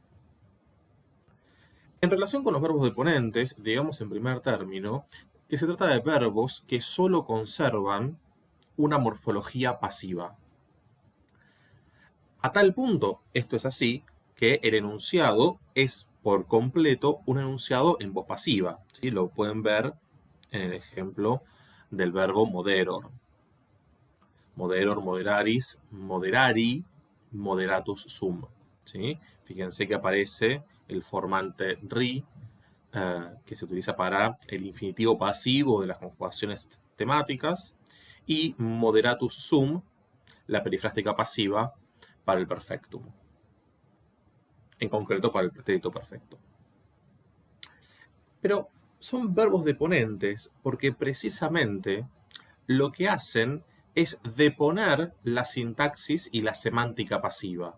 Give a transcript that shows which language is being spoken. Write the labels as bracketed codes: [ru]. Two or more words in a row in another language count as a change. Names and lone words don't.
[es] En relación con los verbos deponentes, digamos en primer término que se trata de verbos que solo conservan una morfología pasiva. A tal punto, esto es así, que el enunciado es por completo un enunciado en voz pasiva. ¿Sí? Lo pueden ver en el ejemplo del verbo moderor. [la] Moderor, moderaris, moderari, moderatus sum. [es] ¿Sí? Fíjense que aparece el formante ri, que se utiliza para el infinitivo pasivo de las conjugaciones temáticas, y [la] moderatus sum, [es] la perifrástica pasiva, para el perfectum, en concreto para el pretérito perfecto. Pero son verbos deponentes porque precisamente lo que hacen es deponer la sintaxis y la semántica pasiva.